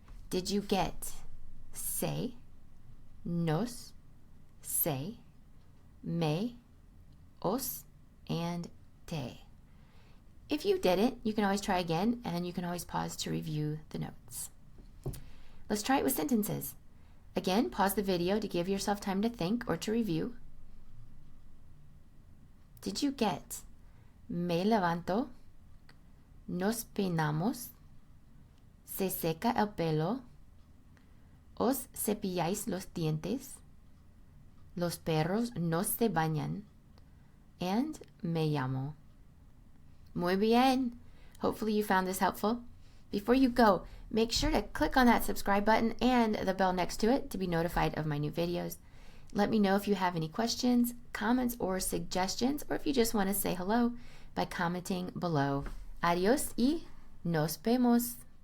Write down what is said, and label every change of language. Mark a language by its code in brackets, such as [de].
[en] Did you get [es] se, nos, se, me, os, [en] and [es] te? [en] If you didn't, you can always try again, and you can always pause to review the notes. Let's try it with sentences. Again, pause the video to give yourself time to think or to review. Did you get [es] me levanto, nos peinamos, se seca el pelo, os cepilláis los dientes, los perros no se bañan, [en] and [es] me llamo? Muy bien! [en] Hopefully you found this helpful. Before you go, make sure to click on that subscribe button and the bell next to it to be notified of my new videos. Let me know if you have any questions, comments, or suggestions, or if you just want to say hello by commenting below. [es] Adios y nos vemos!